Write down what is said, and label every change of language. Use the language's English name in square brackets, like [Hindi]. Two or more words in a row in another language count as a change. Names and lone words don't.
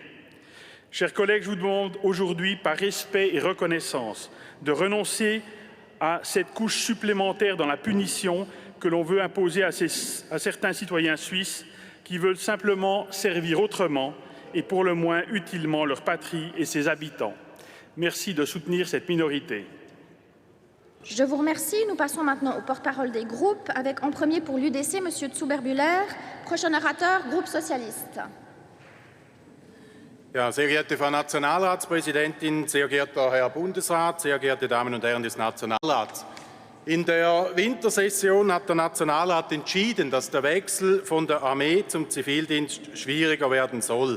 [French] Chers collègues, je vous demande aujourd'hui, par respect et reconnaissance, de renoncer à cette couche supplémentaire dans la punition que l'on veut imposer à certains citoyens suisses qui veulent simplement servir autrement et pour le moins utilement leur patrie et ses habitants. Merci de soutenir cette minorité. Je vous remercie. Nous passons maintenant au porte-parole des groupes, avec en premier pour l'UDC, M. Zuber-Bühler, prochain orateur, groupe socialiste. [German] Ja, sehr geehrte Frau Nationalratspräsidentin, sehr geehrter Herr Bundesrat, sehr geehrte Damen und Herren des Nationalrats. In der Wintersession hat der Nationalrat entschieden, dass der Wechsel von der Armee zum Zivildienst schwieriger werden soll.